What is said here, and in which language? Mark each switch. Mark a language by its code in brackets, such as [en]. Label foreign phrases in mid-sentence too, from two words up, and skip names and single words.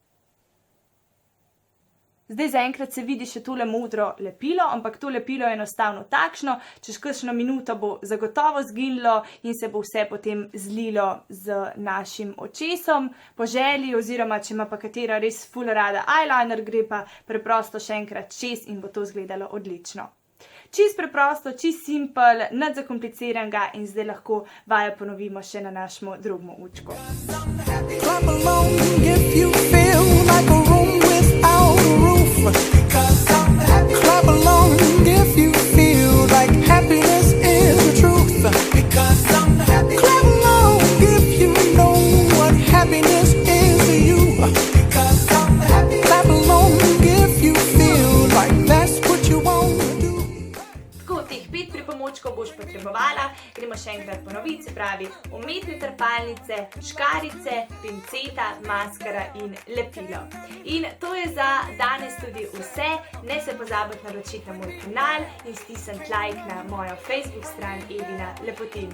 [sl] Zdaj zaenkrat se vidi še tole modro lepilo, ampak to lepilo je enostavno takšno, čez kakšno minuto bo zagotovo zginilo in se bo vse potem zlilo z našim očesom. Po želji oziroma, če ima pa katera res ful rada eyeliner, gre pa preprosto še enkrat čez in bo to izgledalo odlično. Čist preprosto, čist simpel, nič zakompliciranega in zdaj lahko vajo ponovimo še na našemu drugemu učku. [en] Clap along if you feel like a room without a roof. Clap along if you feel like happiness is the truth. Clap along if you know what happiness is to you. Clap along if you feel like that's what you want to do. [sl] Tako, teh 5 pripomočkov boš potrebovala, gremo še enkrat ponoviti, se pravi umetne trepalnice, škarice, pinceta, maskara in lepilo. In to je za danes tudi vse, ne se pozabiti naročiti na moj kanal in stisniti like na mojo Facebook stran Evina Lepotilnica.